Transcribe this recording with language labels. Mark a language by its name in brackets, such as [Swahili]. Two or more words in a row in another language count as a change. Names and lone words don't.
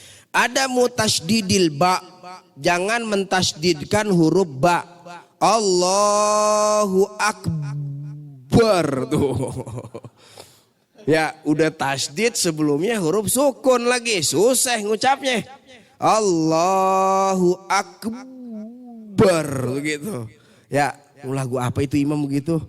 [Indonesian] Ada mutasdidil ba, jangan mentasdidkan huruf ba. [Arabic] Allahu Akbar tuh. [Indonesian] Ya udah tasdid sebelumnya huruf sukun lagi, susah ngucapnya. [Arabic] Allahu Akbar begitu. [Indonesian] Ya, lagu apa itu imam begitu?